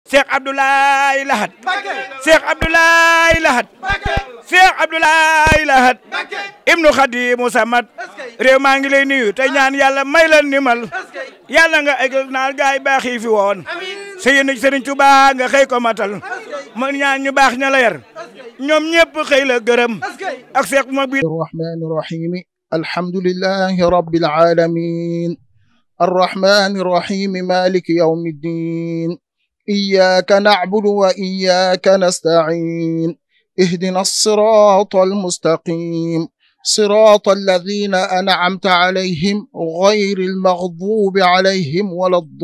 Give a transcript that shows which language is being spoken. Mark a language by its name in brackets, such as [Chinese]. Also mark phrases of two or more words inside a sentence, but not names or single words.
[Wolof] Cheikh Abdoulaye Lahad Cheikh Abdoulaye Lahad Cheikh Abdoulaye Lahad ibnu Khadimu Samad réew maa ngi lay nuyu tey ñaan yàlla may la nimal yàlla nga egg naal gaay baax yi fi woon sa yéen Sëriñ Tuubaa nga xëy ko matal ma ñaan ñu baax ña la yar ñoom ñëpp xëy la gërëm ak Cheikh ma bi [Arabic] الرحمن الرحيم الحمد لله رب العالمين الرحمن الرحيم مالك يوم الدين إياك نعبد وإياك نستعين اهدنا الصراط المستقيم صراط الذين أنعمت عليهم غير المغضوب عليهم ولا